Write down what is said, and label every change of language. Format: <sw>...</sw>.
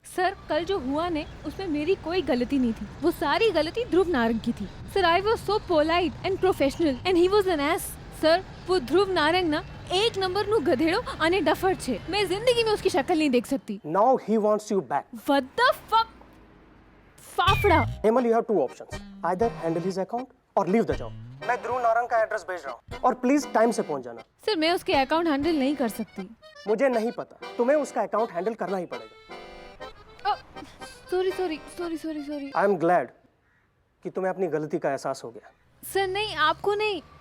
<hi>Sir कल जो हुआ ने उसमें मेरी कोई गलती नहीं थी, वो सारी गलती ध्रुव नारंग की थी.</hi> <en>Sir I was so polite and professional and he was an ass.</en> <hi>Sir वो ध्रुव नारंग ना एक नंबर नु गधेड़ो</hi> <gu>અને ડફર છે.</gu> <hi>मैं जिंदगी में उसकी शक्ल नहीं देख सकती.</hi> <en>Now he wants you back. What the fuck? Fafda. Hemal, you have two options. Either handle his account or leave the job.</en> <hi>मैं ध्रुव नारंग का एड्रेस भेज रहा हूँ और प्लीज टाइम से पहुंच जाना. सर मैं उसके अकाउंट हैंडल नहीं कर सकती. मुझे नहीं पता, तुम्हें उसका अकाउंट हैंडल करना ही पड़ेगा. सॉरी.</hi> <en>I am glad</en> <hi>कि तुम्हें अपनी गलती का एहसास हो गया. सर नहीं, आपको नहीं.</hi>